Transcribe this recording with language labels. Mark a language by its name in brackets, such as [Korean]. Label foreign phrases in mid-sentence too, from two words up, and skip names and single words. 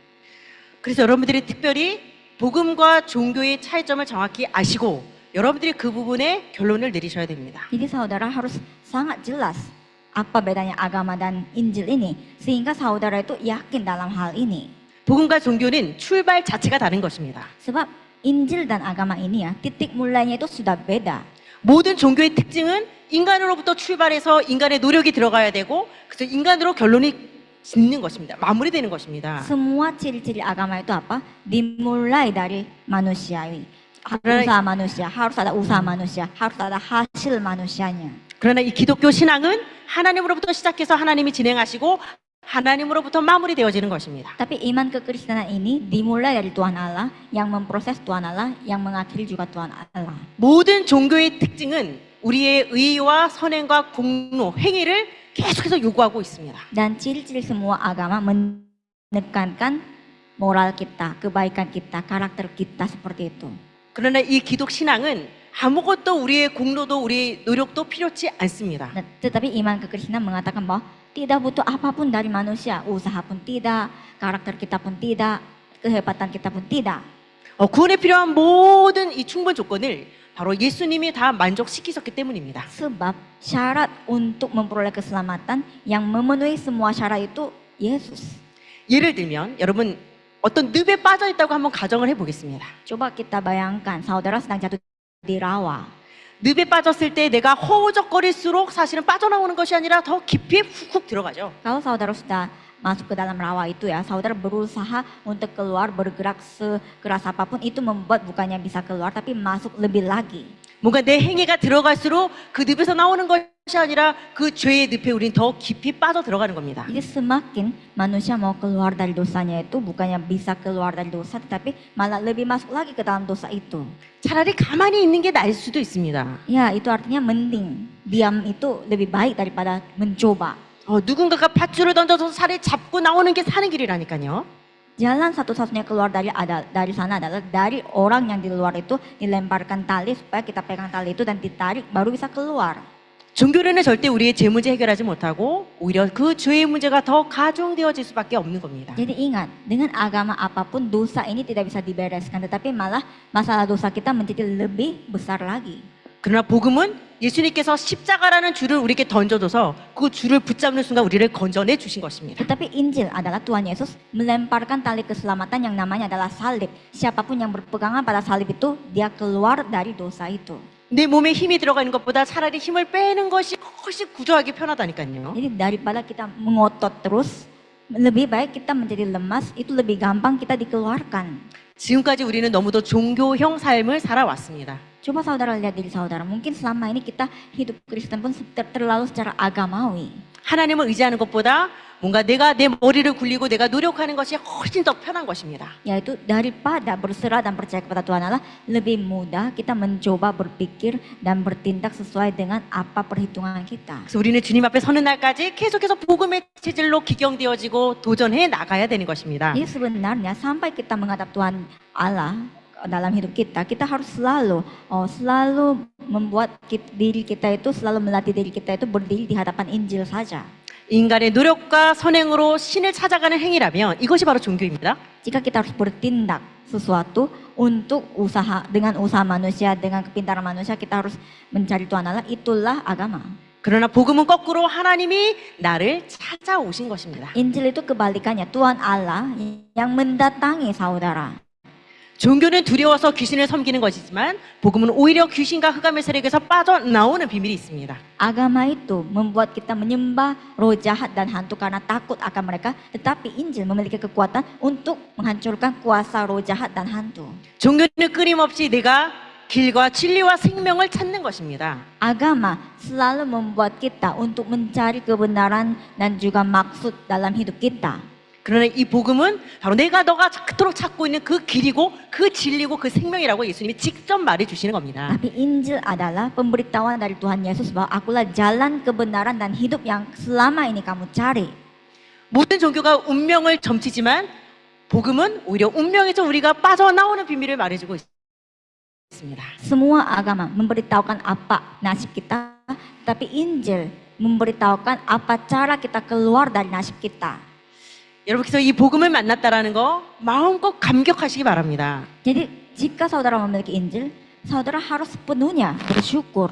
[Korean] 그래서 여러분들이 특별히 복음과 종교의 차이점을 정확히 아시고 여러분들이 그 부분에 결론을 내리셔야 됩니다. [Indonesian] Jadi saudara harus sangat jelas apa bedanya agama dan Injil ini, sehingga saudara itu yakin dalam hal ini. [Korean] 복음과 종교는 출발 자체가 다른 것입니다. [Indonesian] Sebab Injil dan agama ini ya, titik mulainya itu sudah beda. [Korean] 모든 종교의 특징은 인간으로부터 출발해서 인간의 노력이 들어가야 되고 그래서 인간으로 결론이 짓는 것입니다. 마무리되는 것입니다. [Indonesian] Semua ciri-ciri agama itu apa? Dimulai dari manusiawi. Usaha manusia, harus ada usaha manusia, harus ada hasil manusianya. [Korean] 그러나 이 기독교 신앙은 하나님으로부터 시작해서 하나님이 진행하시고 하나님으로부터 마무리되어지는 것입니다. [Indonesian] Tapi iman kekristenan ini dimulai dari Tuhan Allah, yang memproses Tuhan Allah, yang mengakhiri juga Tuhan Allah. [Korean] 모든 종교의 특징은 우리의 의와 선행과 공로, 행위를 계속해서 요구하고 있습니다. [Indonesian] Dan ciri-ciri semua agama menekankan moral kita, kebaikan kita, karakter kita seperti itu. [Korean] 그러나 이 기독 신앙은 아무것도 우리의 공로도 우리의 노력도 필요치 않습니다. [Indonesian] Tetapi iman kekristenan mengatakan bahwa tidak butuh apapun dari manusia, usaha pun tidak, karakter kita pun tidak, kehebatan kita pun tidak. [Korean] 구원에 필요한 모든 이 충분 조건을 바로 예수님이 다 만족시키셨기 때문입니다. [Indonesian] Sebab syarat untuk memperoleh keselamatan yang memenuhi semua syarat itu Yesus. [Korean] 예를 들면 여러분 어떤 늪에 빠져 있다고 한번 가정을 해보겠습니다. [Indonesian] Coba kita bayangkan saudara sedang jatuh di rawa. [Korean] 늪에 빠졌을 때 내가 허우적거릴수록 사실은 빠져나오는 것이 아니라 더 깊이 훅훅 들어가죠. [Indonesian] Kalau saudara sudah masuk ke dalam rawa itu ya, saudara berusaha untuk keluar, bergerak sekeras apapun, itu membuat bukannya bisa keluar tapi masuk lebih lagi. [Korean] 뭔가 내 행위가 들어갈수록 그 늪에서 나오는 것이 아니라 그 죄의 늪에 우린 더 깊이 빠져 들어가는 겁니다. [Indonesian] Jadi semakin manusia mau keluar dari dosanya itu bukannya bisa keluar dari dosa, tetapi malah lebih masuk lagi ke dalam dosa itu. [Korean] 차라리 가만히 있는 게 나을 수도 있습니다. [Indonesian] Ya, itu artinya mending diam itu lebih baik daripada mencoba. [Korean] 누군가가 밧줄을 던져서 살을 잡고 나오는 게 사는 길이라니까요. [Indonesian] Jalan satu-satunya keluar dari sana adalah dari orang yang di luar itu dilemparkan tali supaya kita pegang tali itu dan ditarik baru bisa keluar. [Korean] 종교는 절대 우리의 죄 문제 해결하지 못하고 오히려 그 죄의 문제가 더 가중되어질 수밖에 없는 겁니다. [Indonesian] Jadi ingat, dengan agama apapun dosa ini tidak bisa dibereskan, tetapi malah masalah dosa kita menjadi lebih besar lagi. [Korean] 그러나 복음은 예수님께서 십자가라는 줄을 우리에게 던져줘서 그 줄을 붙잡는 순간 우리를 건져내 주신 것입니다. [Indonesian] Tetapi Injil adalah Tuhan Yesus melemparkan tali keselamatan yang namanya adalah salib. Siapapun yang berpegangan pada salib itu, dia keluar dari dosa itu. [Korean] 내 몸에 힘이 들어가는 것보다 차라리 힘을 빼는 것이 훨씬 구조하기 편하다니까요. [Indonesian] Jadi daripada kita mengotot terus, lebih baik kita menjadi lemas, itu lebih gampang kita dikeluarkan. [Korean] 지금까지 우리는 너무도 종교형 삶을 살아왔습니다. [Indonesian] Coba saudara lihat diri saudara, mungkin selama ini kita hidup Kristen pun terlalu secara agamawi. [Korean] 하나님을 의지하는 것보다 뭔가 내가 내 머리를 굴리고 내가 노력하는 것이 훨씬 더 편한 것입니다. [Indonesian] Yaitu daripada berserah dan percaya kepada Tuhan Allah, lebih mudah kita mencoba berpikir dan bertindak sesuai dengan apa perhitungan kita. [Korean] 그래서 우리는 주님 앞에 서는 날까지 계속해서 복음의 체질로 기경되어지고 도전해 나가야 되는 것입니다. [Indonesian] Jadi sebenarnya sampai kita menghadap Tuhan Allah dalam hidup kita, kita harus selalu membuat diri kita itu, selalu melatih diri kita itu berdiri di hadapan Injil saja. [Korean] 인간의 노력과 선행으로 신을 찾아가는 행위라면 이것이 바로 종교입니다. [Indonesian] Jika kita harus bertindak sesuatu untuk dengan usaha manusia, dengan kepintaran manusia, kita harus mencari Tuhan Allah, itulah agama. [Korean] 그러나 복음은 거꾸로 하나님이 나를 찾아오신 것입니다. [Indonesian] Injil itu kebalikannya, Tuhan Allah yang mendatangi saudara. [Korean] 종교는 두려워서 귀신을 섬기는 것이지만 복음은 오히려 귀신과 흑암의 세력에서 빠져나오는 비밀이 있습니다. [Indonesian] Agama itu membuat kita menyembah roh jahat dan hantu karena takut akan mereka, tetapi Injil memiliki kekuatan untuk menghancurkan kuasa roh jahat dan hantu. [Korean] 종교는 끊임없이 내가 길과 진리와 생명을 찾는 것입니다. [Indonesian] Agama selalu membuat kita untuk mencari kebenaran dan juga maksud dalam hidup kita. [Korean] 그러나 이 복음은 바로 너가 그토록 찾고 있는 그 길이고 그 진리고 그 생명이라고 예수님이 직접 말해 주시는 겁니다. [Indonesian] Tapi Injil adalah pemberitahuan dari Tuhan Yesus bahwa akulah jalan kebenaran dan hidup yang selama ini kamu cari. [Korean] 모든 종교가 운명을 점치지만 복음은 오히려 운명에서 우리가 빠져나오는 비밀을 말해주고 있습니다. [Indonesian] Semua agama memberitahukan apa nasib kita, tapi Injil memberitahukan apa cara kita keluar dari nasib kita. [Korean] 여러분께서 이 복음을 만났다라는 거 마음껏 감격하시기 바랍니다. [Indonesian] Jadi jika saudara memiliki Injil, saudara harus sepenuhnya bersyukur.